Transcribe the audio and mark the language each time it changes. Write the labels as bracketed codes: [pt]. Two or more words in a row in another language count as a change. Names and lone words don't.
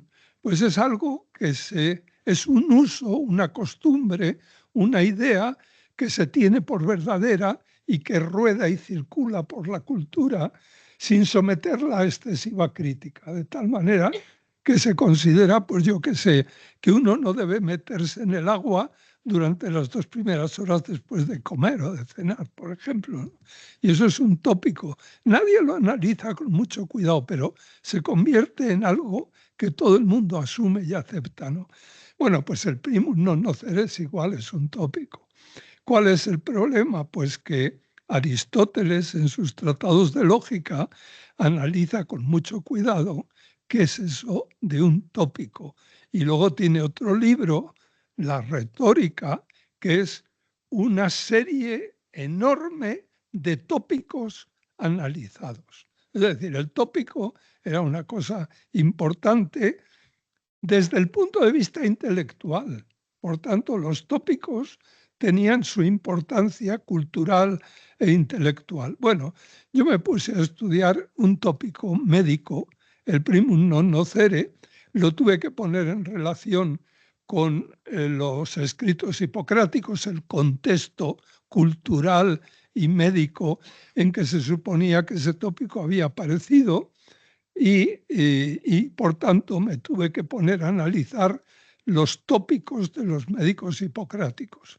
[es] Pues es algo que es un uso, una costumbre, una idea que se tiene por verdadera y que rueda y circula por la cultura sin someterla a excesiva crítica, de tal manera que se considera, pues yo qué sé, que uno no debe meterse en el agua durante las 2 primeras horas después de comer o de cenar, por ejemplo, ¿no? Y eso es un tópico. Nadie lo analiza con mucho cuidado, pero se convierte en algo que todo el mundo asume y acepta, ¿no? Bueno, pues el [la] primum non nocere [es] es igual, es un tópico. ¿Cuál es el problema? Pues que Aristóteles, en sus tratados de lógica, analiza con mucho cuidado qué es eso de un tópico. Y luego tiene otro libro, La retórica, que es una serie enorme de tópicos analizados. Es decir, el tópico era una cosa importante desde el punto de vista intelectual. Por tanto, los tópicos tenían su importancia cultural e intelectual. Bueno, yo me puse a estudiar un tópico médico, el [la] primum non nocere, [es] lo tuve que poner en relación con los escritos hipocráticos, el contexto cultural y médico en que se suponía que ese tópico había aparecido, y por tanto me tuve que poner a analizar los tópicos de los médicos hipocráticos.